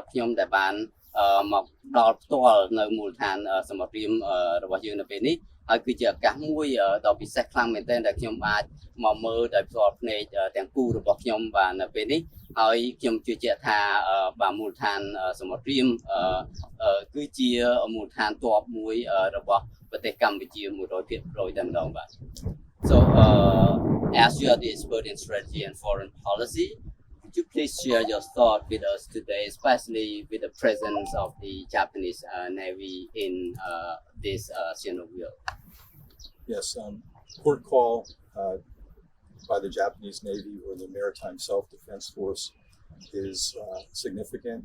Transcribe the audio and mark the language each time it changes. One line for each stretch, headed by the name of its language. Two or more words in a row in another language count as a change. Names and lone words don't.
Khmer: ខ្ញុំដែលបានមកដល់ផ្ទាល់នៅមូលដ្ឋានសមុទ្ររៀមរបស់យើងនៅពេលនេះហើយគឺជាឱកាសមួយដ៏ពិសេស ខ្លាំងមែនទែនដែលខ្ញុំអាចមកមើលដោយផ្ទាល់ភ្នែកទាំងគូរបស់ខ្ញុំបាទនៅពេលនេះហើយខ្ញុំជឿជាក់ថាបាទមូលដ្ឋានសមុទ្ររៀមគឺជាមូលដ្ឋានទ័ពមួយរបស់ប្រទេសកម្ពុជា 100% តែម្ដងបាទ
English: So as you are the expert in strategy and foreign policy, could you please share your thought with us today, especially with the presence of the Japanese Navy in this Sihanoukville? Yes, port call by the Japanese Navy or the Maritime Self-Defense Force is significant.